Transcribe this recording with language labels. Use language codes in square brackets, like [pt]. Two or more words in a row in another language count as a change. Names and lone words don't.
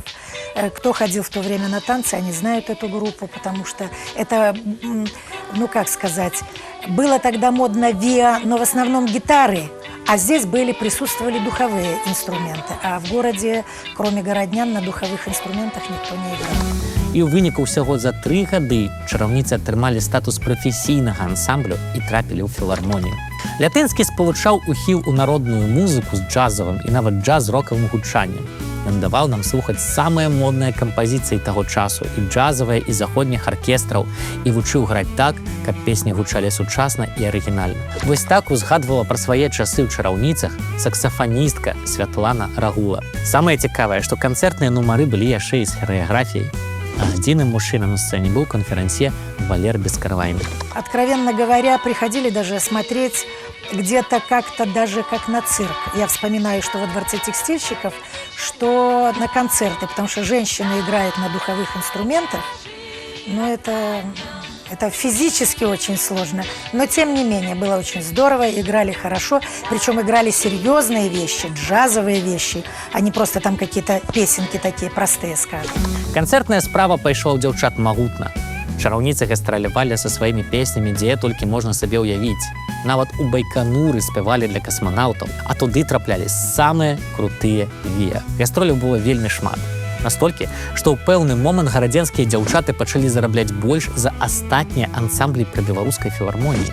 [ru] Кто ходил в то время на танцы, они знают эту группу, потому что это, ну как сказать, было тогда модно ВИА, но в основном гитары. А здесь присутствовали духовые инструменты. А в городе, кроме городнян, на духовых инструментах никто не играл. [be] І ў выніку ўсяго за 3 гады чараўніцы атрымалі статус прафесійнага ансамблю і трапілі ў філармонію. Лятынскі спалучаў ухіл у народную музыку з джазавым і нават джаз-рокавым гучаннем. Ён даваў нам слухаць самыя модныя кампазіцыі таго часу, і джазавыя, і заходніх аркестраў, і вучыў граць так, каб песні гучалі сучасна і арыгінальна. Вось так узгадвала пра свае часы ў чараўніцах саксафаністка Святлана Рагула. Самае цікавае, што канцэртныя нумары былі яшчэ і з харэаграфіяй. А адзіным мужчынам на сцэне был конферансье Валер Бескарвайны. [ru] Откровенно говоря, приходили даже смотреть где-то как-то даже как на цирк. Я вспоминаю, что во Дворце текстильщиков, что на концерты, потому что женщины играют на духовых инструментах, но это физически очень сложно. Но тем не менее, было очень здорово, играли хорошо, причем играли серьезные вещи, джазовые вещи, а не просто там какие-то песенки такие простые, скажем. [be] Канцэртная справа пайшла ў дзяўчат магутна. Чараўніцы гастралявалі са сваімі песнямі, дзе толькі можна сабе ўявіць. Нават у Байкануры спявалі для касманаўтаў, а туды траплялі самыя крутыя ВІА. Гастроляў было вельмі шмат. Настолькі, што ў пэўны момант гарадзенскія дзяўчаты пачалі зарабляць больш за астатнія ансамблі пры беларускай філармоніі.